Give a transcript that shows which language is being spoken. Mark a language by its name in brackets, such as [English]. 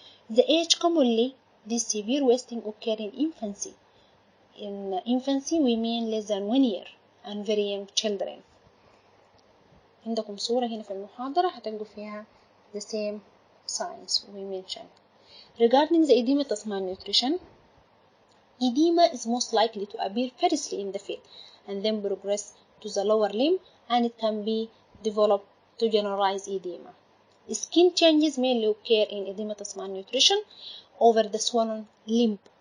[English] The age commonly this severe wasting occur in infancy. In infancy we mean less than 1 year and very young children. [Arabic] عندكم صورة هنا في المحاضرة هتلقوا فيها [English] the same signs we mentioned. Regarding the edematous malnutrition, edema is most likely to appear firstly in the feet and then progress to the lower limb, and it can be developed to generalized edema. Skin changes mainly occur in edematous malnutrition over the swollen limb.